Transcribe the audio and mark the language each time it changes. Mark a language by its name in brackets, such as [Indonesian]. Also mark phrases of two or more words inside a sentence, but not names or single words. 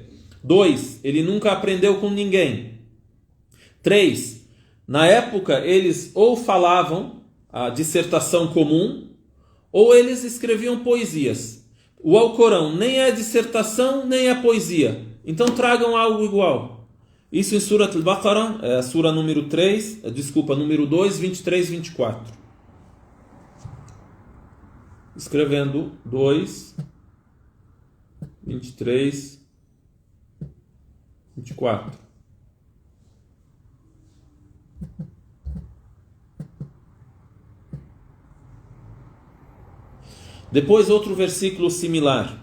[Portuguese] 2, ele nunca aprendeu com ninguém. 3, na época eles ou falavam a dissertação comum, ou eles escreviam poesias. O Alcorão nem é dissertação, nem é poesia. Então tragam algo igual. Isso em Surat al-Baqarah, sura número 2, 23 e 24. Escrevendo 2, 23, 24. Depois outro versículo similar.